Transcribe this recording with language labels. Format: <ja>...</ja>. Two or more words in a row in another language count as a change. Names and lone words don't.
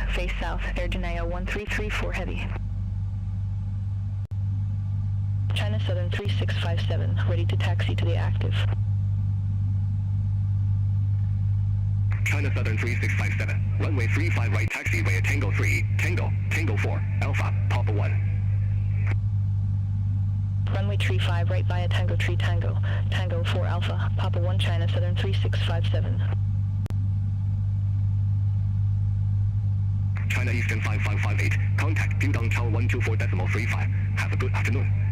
<en>Face south. Air Janea 1334 Heavy. China Southern 3657, ready to taxi to the active. China Southern 3657. Runway 35 right taxi via Tango 3. Tango. Tango 4. Alpha. Papa 1. Runway 35 right via Tango 3 Tango. Tango 4 Alpha. Papa 1 China Southern 3657. China Eastern 5558. Contact Pudong Tower 124.35. Have a good afternoon.</en>